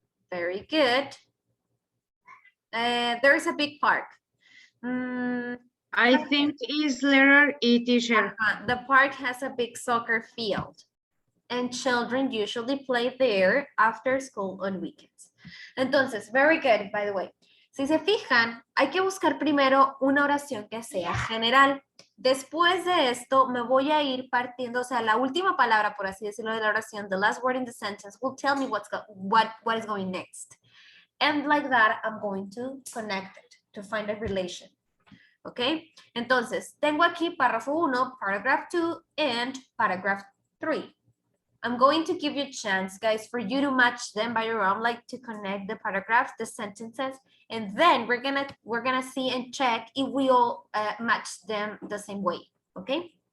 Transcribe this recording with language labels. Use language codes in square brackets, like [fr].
[en] Very good. There is a big park. Mm, I think is letter E, teacher. the park has a big soccer field and children usually play there after school on weekends. Entonces, very good, by the way. [es] Si se fijan, hay que buscar primero una oración que sea general. Después de esto, me voy a ir partiendo, o sea, la última palabra, por así decirlo, de la oración, [en] the last word in the sentence will tell me what is going next. And like that, I'm going to connect it to find a relation. ¿Ok? [es] Entonces, tengo aquí párrafo 1, [en] paragraph 2, and paragraph 3. I'm going to give you a chance, guys, for you to match them by your own, like to connect the paragraphs, the sentences, and then we're gonna see and check if we all match them the same way. Okay?